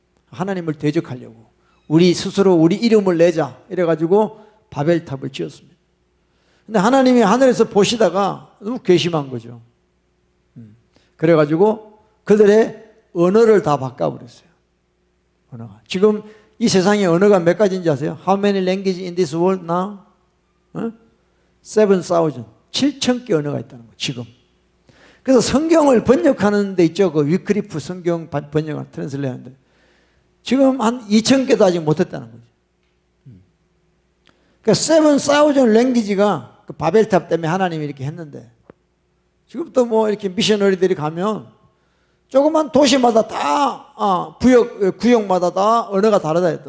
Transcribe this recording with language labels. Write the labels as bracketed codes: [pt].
[ko] 하나님을 대적하려고. 우리 스스로 우리 이름을 내자 이래가지고 바벨탑을 지었습니다. 근데 하나님이 하늘에서 보시다가 너무 괘씸한 거죠. 그래가지고 그들의 언어를 다 바꿔버렸어요. 언어가. 지금 이 세상에 언어가 몇 가지인지 아세요? [en] How many languages in this world now? 7,000. [ko] 7,000개 언어가 있다는 거예요. 지금. 그래서 성경을 번역하는 데 있죠. 그 위크리프 성경 번역하는 트랜슬레이터인데 지금 한 2,000개도 아직 못했다는 거죠. 그러니까 7,000 language가 그 바벨탑 때문에 하나님이 이렇게 했는데 지금도 뭐 이렇게 미셔너리들이 가면 조그만 도시마다 다 구역마다 다 언어가 다르다 했다.